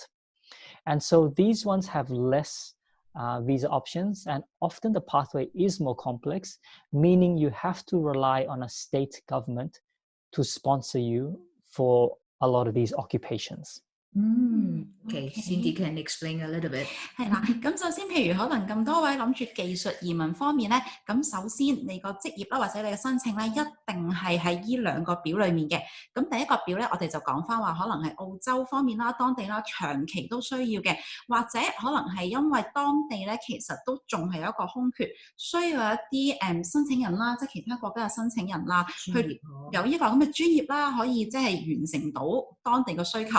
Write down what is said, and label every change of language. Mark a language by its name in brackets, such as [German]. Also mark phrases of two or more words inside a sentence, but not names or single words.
[English] And so these ones have less visa options, and often the pathway is more complex, meaning you have to rely on a state government to sponsor you for a lot of these occupations. Okay, Cindy can explain a little bit. [Cantonese] 係啦，咁首先，譬如可能咁多位諗住技術移民方面咧，咁首先你個職業啦，或者你嘅申請咧，一定係喺依兩個表裡面嘅。咁第一個表咧，我哋就講翻話，可能係澳洲方面啦、當地啦，長期都需要嘅，或者可能係因為當地咧，其實都仲係有一個空缺，需要一啲申請人啦，即係其他國家嘅申請人啦，去有依個咁嘅專業啦，可以即係完成到當地嘅需求。